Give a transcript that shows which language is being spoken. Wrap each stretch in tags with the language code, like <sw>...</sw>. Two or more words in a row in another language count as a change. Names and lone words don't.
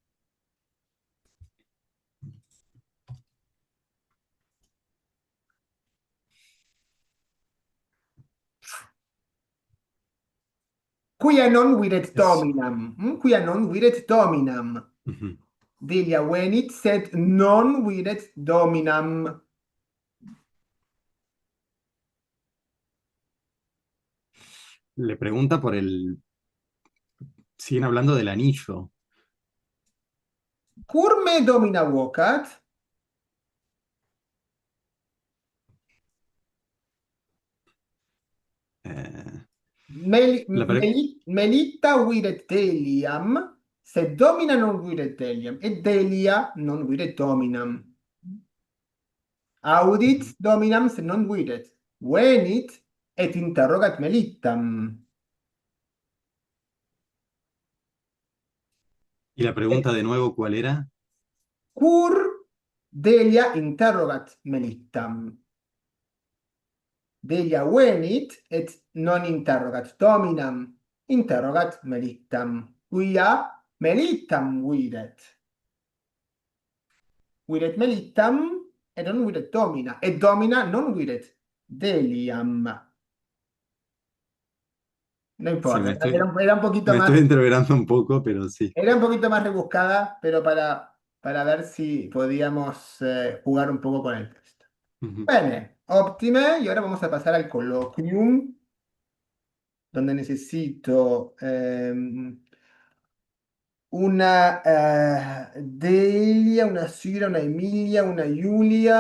<la>Quia non videt dominam. Quia non videt dominam. Ujú. Delia venit, sed non videt dominam.</la> <es>Le pregunta por el... Siguen hablando del anillo.</es> <la>Cur me domina vocat? Melitta videt Deliam, sed domina non videt Deliam, et Delia non videt dominam. Audit dominam, sed non videt. Venit et interrogat melittam.</la> <es>Y la pregunta de nuevo, ¿cuál era?</es> <la>Cur Delia interrogat melittam. Delia venit et non interrogat dominam, interrogat melittam. Quia melittam videt. Videt melittam et non videt domina, et domina non videt Deliam.</la> <es>No Sí, importa, era un poquito me más, estoy entreverando un poco, pero sí. era un poquito más rebuscada, pero para ver si podíamos jugar un poco con el texto. Ujú.</es> <la>Bene, ottime,</la> <es>y ahora vamos a pasar al colloquium, donde necesito una Delia, una Cira, una Emilia, una Julia.</es>